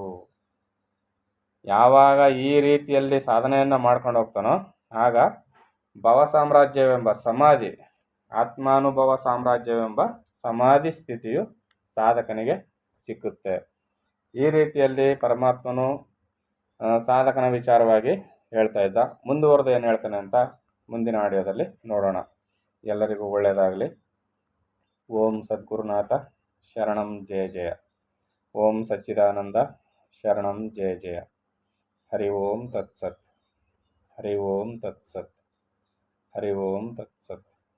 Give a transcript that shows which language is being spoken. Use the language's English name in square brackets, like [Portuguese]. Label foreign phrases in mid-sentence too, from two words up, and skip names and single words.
[Kannada] ಯಾವಾಗ ಈ ರೀತಿಯಲ್ಲಿ ಸಾಧನೆಯನ್ನು ಮಾಡ್ಕೊಂಡು ಹೋಗ್ತಾನೋ ಆಗ ಭವ ಸಾಮ್ರಾಜ್ಯವೆಂಬ ಸಮಾಧಿ, ಆತ್ಮಾನುಭವ ಸಾಮ್ರಾಜ್ಯವೆಂಬ ಸಮಾಧಿ ಸ್ಥಿತಿಯು ಸಾಧಕನಿಗೆ ಸಿಕ್ಕುತ್ತೆ. ಈ ರೀತಿಯಲ್ಲಿ ಪರಮಾತ್ಮನು ಸಾಧಕನ ವಿಚಾರವಾಗಿ ಹೇಳ್ತಾ ಇದ್ದ. ಮುಂದುವರೆದು ಏನು ಹೇಳ್ತಾನೆ ಅಂತ ಮುಂದಿನ ಆಡಿಯೋದಲ್ಲಿ ನೋಡೋಣ. ಎಲ್ಲರಿಗೂ ಒಳ್ಳೆಯದಾಗಲಿ. [Sanskrit] ಓಂ ಸದ್ಗುರುನಾಥ ಶರಣಂ ಜಯ ಜಯ. ಓಂ ಸಚ್ಚಿದಾನಂದ ಶರಣಂ ಜಯ ಜಯ. ಹರಿ ಓಂ ತತ್ಸತ್. ಹರಿ ಓಂ ತತ್ಸತ್. ಹರಿ ಓಂ ತತ್ಸತ್.